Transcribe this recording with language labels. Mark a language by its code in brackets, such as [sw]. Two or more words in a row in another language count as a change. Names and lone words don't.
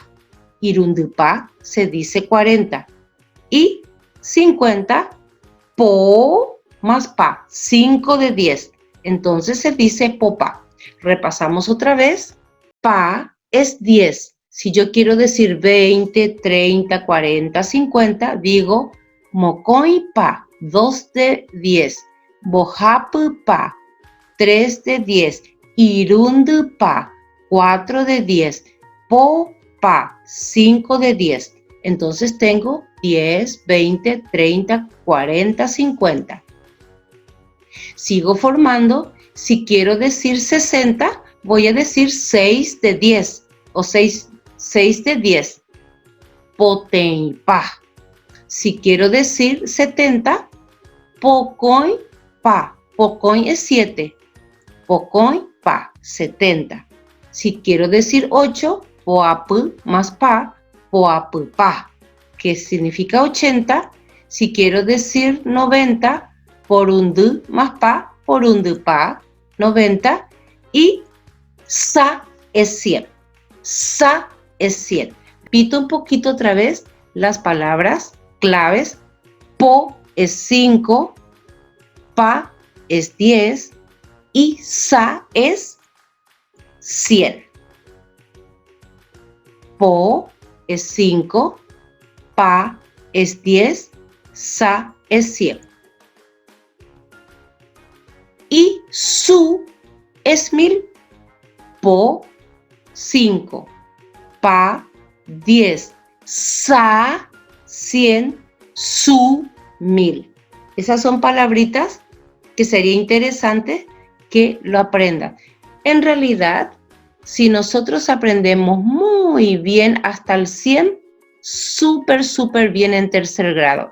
[es] Irundupá se dice 40. Y 50, po más pa. 5 de 10. Entonces se dice popa. Repasamos otra vez. Pa es 10. Si yo quiero decir 20, 30, 40, 50, digo [gn] mocoy pa, [es] 2 de 10. [gn] Bojapu pa, 3 de 10. Irundu pa, 4 de 10. Po pa, [es] 5 de 10. Entonces tengo 10, 20, 30, 40, 50. Sigo formando. Si quiero decir 60, voy a decir 6 de 10 o 6 de 10. [gn] Potenpa. [es] Si quiero decir 70, [gn] pocoin pa. [es] Pocoin es 7. [gn] Pocoin pa, [es] 70. Si quiero decir 8, poapu más pa, [gn] poapu pa, [es] que significa 80. Si quiero decir 90, porundu más pa, [gn] porundu pa, [es] 90. Y sa es 100. Sa es 100. Repito un poquito otra vez las palabras claves. Po es 5, pa es 10 y sa es 100. Po es 5, pa es 10, sa es 100. Y su es 1000. Po 5, pa 10, sa 100, su 1000. Esas son palabritas que sería interesante que lo aprendan. En realidad, si nosotros aprendemos muy bien hasta el 100, súper, súper bien en tercer grado.